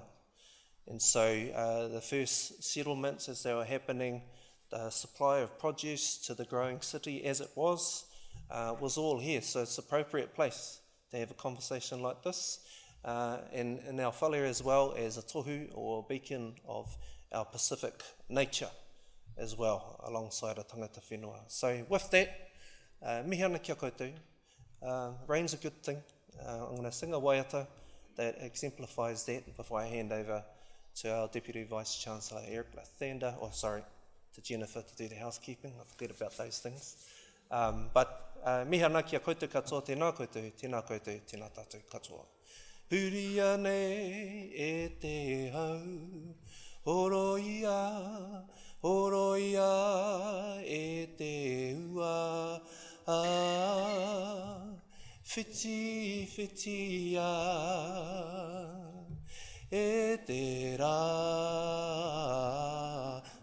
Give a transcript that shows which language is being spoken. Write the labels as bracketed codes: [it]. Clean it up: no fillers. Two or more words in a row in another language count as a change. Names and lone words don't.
[en] And so the first settlements as they were happening, the supply of produce to the growing city as it was all here. So it's an appropriate place to have a conversation like this. And in our whale as well as a tohu or beacon of our Pacific nature as well, alongside a [mi] tangata whenua. [en] So with that, [mi] mihi ana kia koutou. [en] Rain's a good thing. I'm going to sing a waiata that exemplifies that before I hand over to our Deputy Vice-Chancellor Erik Lithander, to Jennifer to do the housekeeping. I forget about those things. [mi] Mihi ana kia koutou katoa, tēnā koutou, tēnā tātou katoa. Puri ane e te hau, horoia e te ua, whiti e te rā.